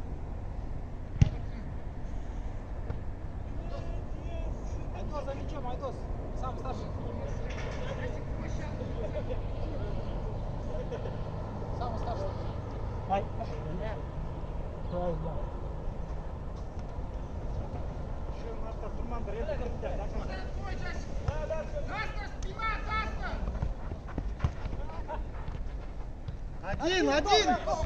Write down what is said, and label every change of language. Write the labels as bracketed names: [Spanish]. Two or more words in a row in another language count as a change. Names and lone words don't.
[Russian] Айдос, за мячом, Айдос. Сам старший. Сам старший. Ай. Правильно. [Turkish] Şu maçta durmandır. Hep gider. [Russian] Твой час! Даста, спина, Даста! Один.